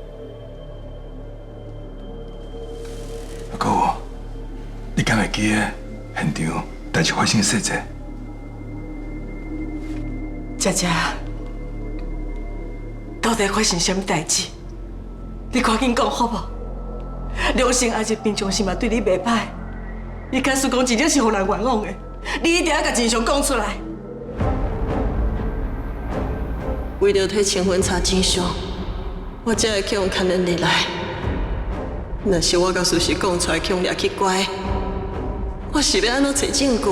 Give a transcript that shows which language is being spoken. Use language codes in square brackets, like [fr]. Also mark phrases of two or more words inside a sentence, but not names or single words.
[nan] 還閣有，你敢會記得現場代志發生的細節？佳佳，到底發生什麼代志？你趕緊講好不？良心阿姐平常時嘛對你袂歹，你假使講真正是互人冤枉的，你一定要甲真相講出來。為了替清婚查真相，我才會去用牽連你來。若是我甲事實講出來，去用掠去關，我是要安怎找證據？